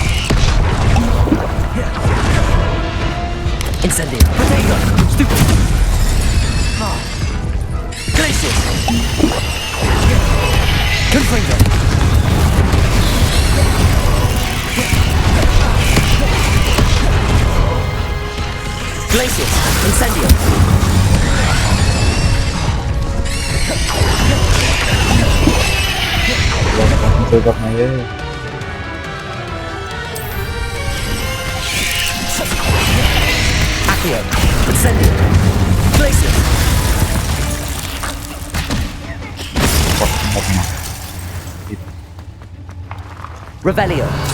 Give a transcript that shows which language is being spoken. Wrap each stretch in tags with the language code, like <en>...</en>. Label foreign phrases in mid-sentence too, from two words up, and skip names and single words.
<en>Incendio. Potato. Stupefy. Glacius. Confringo. Glacius. Incendio.</en> <vi>Tôi gặp này đấy.</vi> <en>Accio. Incendio. Glacius.</en> <vi>Một mặt.</vi> <en>Revelio.</en>